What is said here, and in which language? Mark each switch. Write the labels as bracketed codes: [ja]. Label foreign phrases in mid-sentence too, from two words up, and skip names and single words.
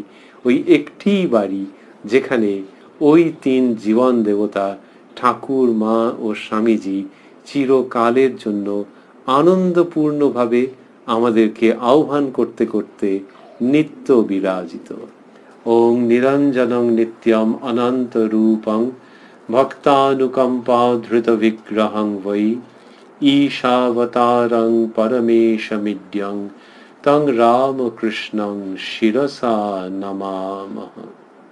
[bn] ওই একটি বাড়ি যেখানে ওই তিন জীবন দেবতা ঠাকুর, মা ও স্বামীজি চিরকালের জন্য আনন্দপূর্ণভাবে আমাদেরকে আহ্বান করতে করতে নিত্য বিরাজিত। [sa] ওং নিরঞ্জনং নিত্যম অনন্ত রূপং ভক্তানুকম্পা ধৃত বিগ্রহং বৈ ঈশাবতারং পরমেশমিড্যং তং রামকৃষ্ণং শিরসা নমামহ।